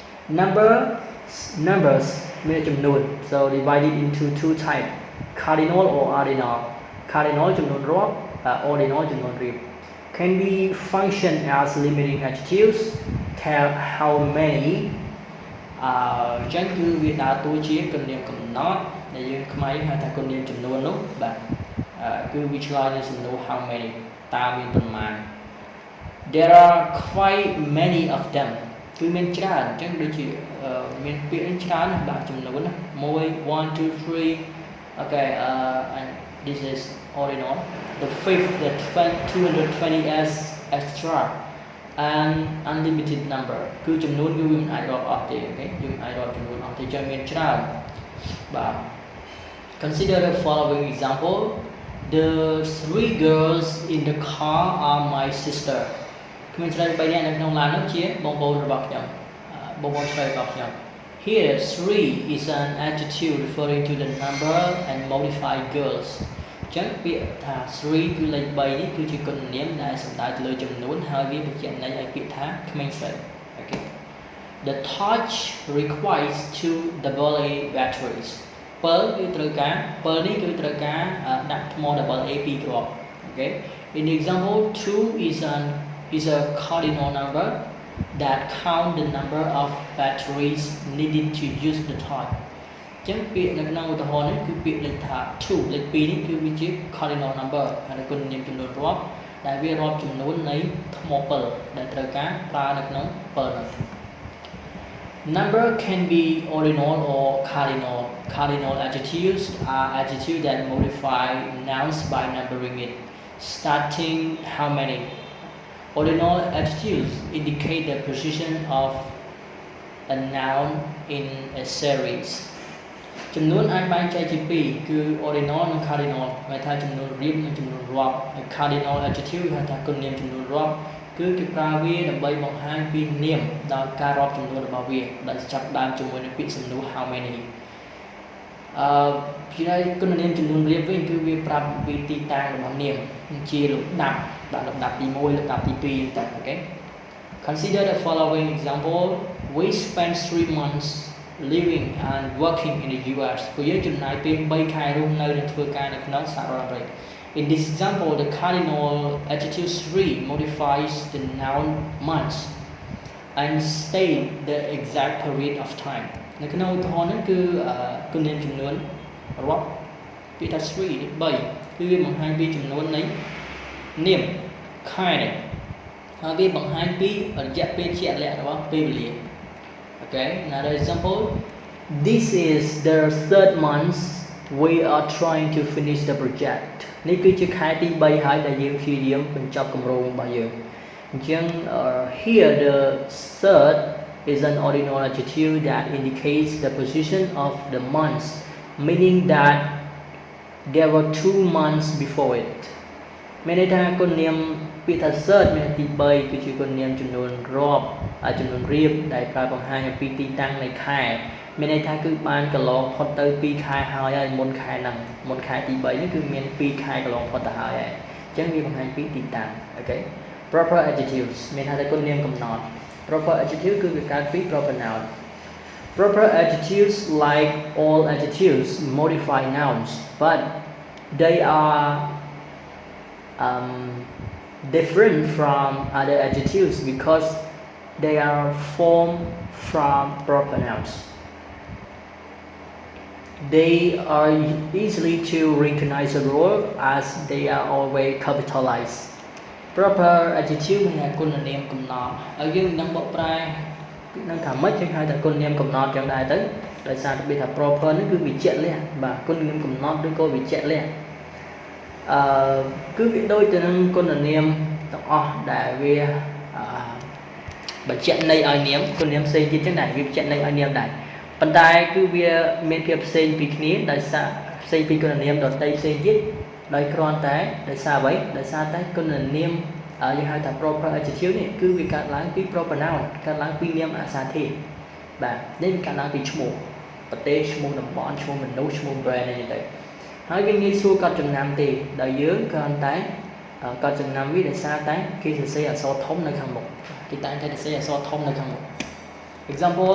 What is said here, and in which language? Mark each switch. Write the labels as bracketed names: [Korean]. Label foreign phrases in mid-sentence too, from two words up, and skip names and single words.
[English] numbers [Khmer] មានចំនួន [English] so divided into two types cardinal or ordinal cardinal [Khmer] ចំនួនរាប់ [English] ordinal [Khmer] ចំនួនរៀប [English] can be function as limiting adjectives tell how many [Khmer] ចឹងគឺវាដើរតួជាគណនាមកំណត់ដែលយើងខ្មែរហៅថាគណនាមចំនួននោះបាទគឺវាឆ្លើយនឹងសំណួរ [English] how many [Khmer] តើមានប៉ុន្មាន [English] there are quite many of them [Khmer] គឺមានច្រើនអញ្ចឹងដូចជាមានពាក្យច្រើនណាស់បាទចំនួនណា1 2 3 [English] okay and this is ordinal the fifth the 220 as extra and unlimited number [Khmer] គឺចំនួនគឺវាមិនអាចរាប់អស់ទេអូខេយើងអាចរាប់ចំនួនអស់ទេចឹងមាន ច្រើនបាទ [English] consider the following example the three girls in the car are my sister [Khmer] ក្មេងស្រី3នាក់នៅក្នុងឡាននោះជាបងប្អូនរបស់ខ្ញុំបងប្អូនស្រីរបស់ខ្ញុំ [English] here three is an adjective referring to the number and modified girls [Khmer] ចឹងពាក្យថា three គឺលេខ3នេះគឺជាគុណនាមដែលសំដៅទៅលើចំនួនហើយវាបញ្ជាក់ន័យឲ្យពាក្យថា ក្មេងស្រីអូខេ [English] the torch requires two AA batteries [Khmer] ពិលគឺត្រូវការពិលនេះគឺត្រូវការដាក់ថ្ម AA 2គ្រាប់អូខេ [English] in the example 2 is a cardinal number that count the number of batteries needed to use the torch [Khmer] ចឹងពាក្យនៅក្នុងឧទាហរណ៍នេះគឺពាក្យលេខថា2លេខ2នេះគឺវាជា [English] cardinal number [Khmer] ហើយគុណនាមចំនួនរាប់ដែលវារាប់ចំនួននៃថ្មពិលដែលត្រូវការប្រើនៅក្នុងពិលនោះ [English] number can be ordinal or cardinal cardinal adjectives are adjectives that modify nouns by numbering it starting how many ordinal adjectives indicate the position of a noun in a series [Khmer] ចំនួនអាចបែងចែកជាពីរគឺ ordinal និង cardinal ហៅថាចំនួនរៀបនិងចំនួនរាប់ហើយ [English] cardinal adjective [Khmer] ហៅថាគុណនាមចំនួនរាប់គឺគេប្រើវាដើម្បីបង្ហាញពីនាមដោយការរាប់ចំនួនរបស់វាដែលចាប់ដើមជាមួយនឹងពាក្យសំណួរ [English] how many [Khmer] ពីហើយគុណ នាមចំនួនរៀបវិញគឺវាប្រាប់ពីទីតាំងរបស់នាមជាលំដាប់ដាក់លំដាប់ទី1លំដាប់ទី2តែអូខេ [English] consider the following example we spent 3 months living and working in the US [Khmer] ពួកយើងចំណាយពេល3ខែរស់នៅនិងធ្វើការនៅក្នុងសហរដ្ឋអាមេរិក [English] in this example the cardinal adjective 3 modifies the noun months and state the exact period of time [Khmer] នៅក្នុងឧទាហរណ៍នេះគឺគុណនាមចំនួនរាប់ពាក្យថា 3 គឺវាបង្ហាញពីចំនួននៃនាមខែនេះហើយវាបង្ហាញពីរយៈពេលជាក់លាក់របស់ពេលវេលា [English] okay another [Khmer] example [English] this is the third month we are trying to finish the project [Khmer] នេះគឺជាខែទី3ហើយដែលយើងព្យាយាមបញ្ចប់គម្រោងរបស់យើងអញ្ចឹង [English] here the third is an ordinal adjective that indicates the position of the month meaning that there were 2 months before it [Khmer] មានន័យថាគុណនាមពាក្យថា [English] third [Khmer] មានទី3គឺជាគុណ នាមចំនួនរាប់ចំនួនរៀបដែលប្រើបង្ហាញអំពីទីតាំងនៃខែមានន័យថាគឺបានកន្លងផុ តទៅ2ខែហើយមុនខែហ្នឹងមុនខែទី3នេះគឺមាន2ខែកន្លងផុតទៅហើយអញ្ចឹងវាបង្ហាញពីទីតាំងអូខេ [English] proper adjectives [Khmer] មានថាតែគុណនាមកំណត់ [English] proper adjective [Khmer] គឺវាកើតពី [English] proper noun proper adjectives like all adjectives modify nouns but they are different from other adjectives because they are formed from proper nouns. They are easily to recognizable as they are always capitalized. Proper adjective [Khmer] មានគុណនាមកំណត់ហើយយើងនឹងបកប្រែនឹងថាម៉េចគេហៅថាគុណនាមកំណត់ចឹងដែរទៅដោយសារតែថា proper នេះគឺវាជាក់លាក់បាទគុណនាមកំណត់ឬក៏វាជាក់លាក់គឺវាដូចទៅនឹងគុ ណនាមទាំងអស់ដែលវាបញ្ជាក់ន័យឲ្យនាមគុណនាមផ្សេងទៀតចឹងដែរវាបញ្ជាក់ន័យឲ្យនាមដែរប៉ុន្តែគឺវាមានភាពផ្សេងពីគ្នាដោយសារផ្សេងពីគុណនាម ដទៃផ្សេងទៀតដោយគ្រាន់តែដោយសារអ្វីដោយសារតែគុណនាមយើងហៅថា [English] proper adjective [Khmer] នេះគឺវាកើតឡើងពី [English] proper noun [Khmer] កើតឡើងពីនាមអាសាធាតុបាទនេះវាកើតឡើងពីឈ្មោះប្រទេសឈ្មោះតំបន់ឈ្មោះមនុស្សឈ្មោះ brand នេះ ទៅហើយវាងាយស្រួលកត់ចំណាំទេដោយយើងគ្រាន់តែកត់ចំណាំវាដោយសារតែគេសរសេរអក្សរធំនៅខាងមុខគេតែងតែសរសេរអក្សរធំនៅខាងមុខ example